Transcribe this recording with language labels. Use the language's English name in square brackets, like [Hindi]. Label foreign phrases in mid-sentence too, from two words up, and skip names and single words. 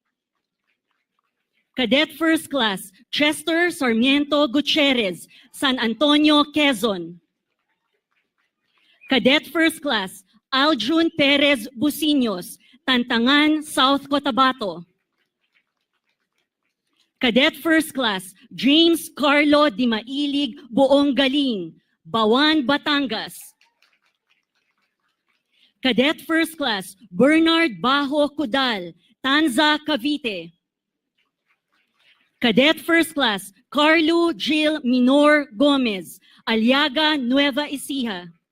[English] Cadet First Class, Chester Sarmiento Gutierrez, San Antonio, Quezon. Cadet First Class Aljun Perez Busiños, Tantangan, South Cotabato. Cadet First Class James Carlo Di Mailig Buong Galing, Bawan, Batangas. Cadet First Class Bernard Bajo Cudal, Tanza, Cavite. Cadet First Class Carlo Jill Minor Gomez, Aliaga, Nueva Ecija.